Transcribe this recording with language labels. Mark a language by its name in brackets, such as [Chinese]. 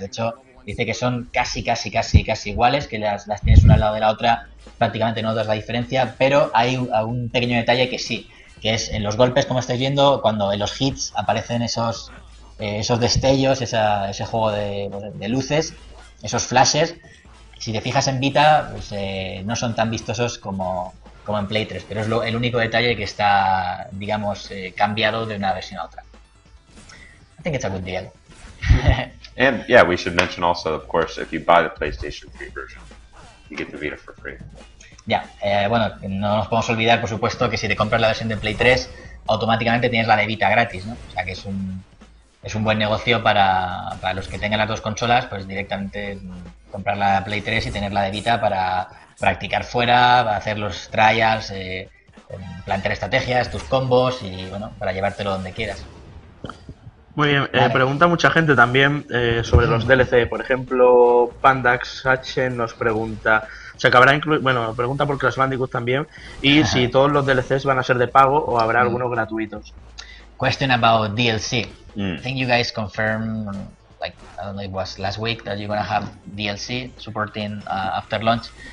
[Spanish] De hecho, dice que son casi iguales, que las tienes una al lado de la otra, prácticamente no notas la diferencia, pero hay un pequeño detalle que sí, que es en los golpes, como estáis viendo, cuando en los hits aparecen esos destellos, ese juego de luces, esos flashes. Si te fijas en Vita, pues no son tan vistosos como en Play 3, pero es el único detalle que está, digamos, cambiado de una versión a otra. [English] I think it's a good deal. And yeah, we should mention also, of course, if you buy the PlayStation 3 version, you get the Vita for free. [Spanish] Ya, bueno, no nos podemos olvidar, por supuesto, que si te compras la versión de Play 3, automáticamente tienes la de Vita gratis, ¿no? O sea que es un buen negocio para los que tengan las dos consolas, pues directamente comprar la Play 3 y tener la de Vita para practicar fuera, para hacer los trials, plantear estrategias, tus combos y bueno, para llevártelo donde quieras. Muy bien, pregunta mucha gente también sobre los DLC. Por ejemplo, Pandax H nos pregunta, se acabará pregunta por Crash Bandicoot también, y si todos los DLCs van a ser de pago o habrá algunos gratuitos. [English] Question about DLC. I think you guys confirmed, like, I don't know, it was last week that you're gonna have DLC supporting after launch.